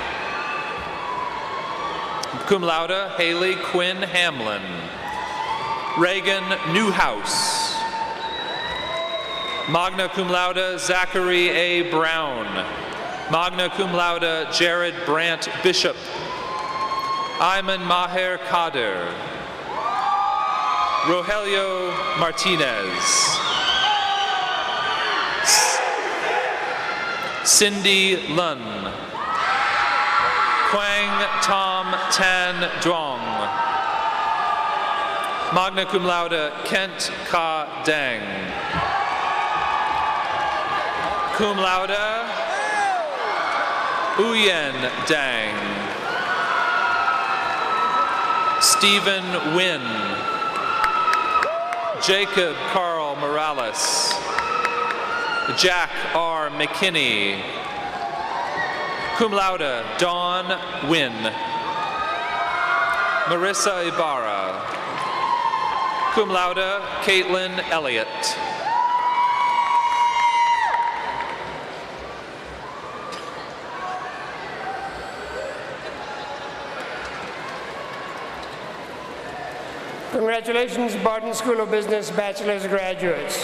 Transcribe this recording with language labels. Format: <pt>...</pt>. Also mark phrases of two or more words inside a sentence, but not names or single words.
<la>Cum laude</la> <en>Haley Quinn Hamlin. Reagan Newhouse.</en> <la>Magna cum laude</la> <en>Zachary A. Brown.</en> <la>Magna cum laude</la> <en>Jared Brandt Bishop. Ayman Maher Kader. Rogelio Martinez. Cindy Lun. Quang Tom Tan Duong.</en> <la>Magna cum laude</la> <en>Kent Ka Dang.</en> <la>Cum laude</la> <en>Uyen Dang. Stephen Wynn. Jacob Carl Morales. Jack R. McKinney.</en> <la>Cum laude</la> <en>Dawn Wynn. Marissa Ibarra.</en> <la>Cum laude</la> <en>Caitlin Elliott. Congratulations, Barton School of Business Bachelor's graduates.</en>